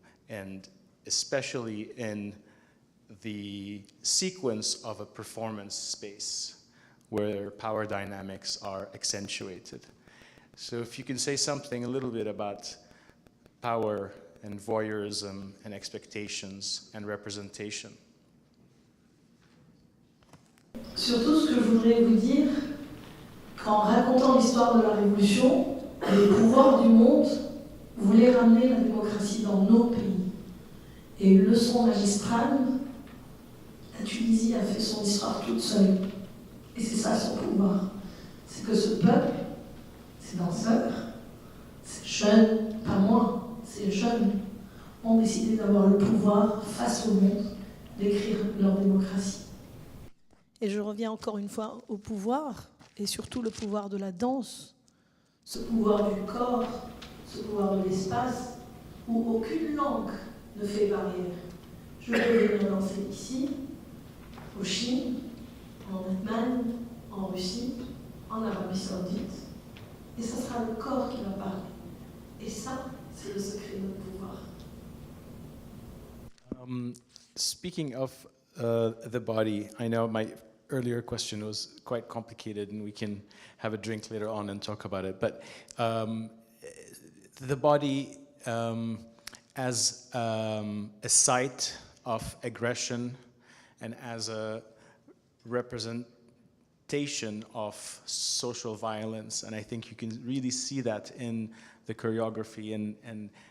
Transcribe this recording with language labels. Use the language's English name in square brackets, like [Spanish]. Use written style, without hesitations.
[English] and especially in the sequence of a performance space where power dynamics are accentuated. So if you can say something a little bit about power and voyeurism and expectations and representation. [French] Surtout, ce que je voudrais vous dire, qu'en racontant l'histoire de la Révolution, les pouvoirs du monde voulaient ramener la démocratie dans nos pays. Et une leçon magistrale, la Tunisie a fait son histoire toute seule. Et c'est ça son pouvoir. C'est que ce peuple, ces danseurs, ces jeunes, pas moi, ces jeunes, ont décidé d'avoir le pouvoir face au monde, d'écrire leur démocratie. Et je reviens encore une fois au pouvoir, et surtout le pouvoir de la danse. Ce pouvoir du corps, ce pouvoir de l'espace, où aucune langue ne fait barrière. Je peux venir danser ici, au Chine, en Allemagne, en Russie, en Arabie Saoudite, et ce sera le corps qui va parler. Et ça, c'est le secret de notre pouvoir. [English] Speaking of the body, I know my earlier question was quite complicated, and we can have a drink later on and talk about it. But the body as a site of aggression and as a representation of social violence, and I think you can really see that in the choreography and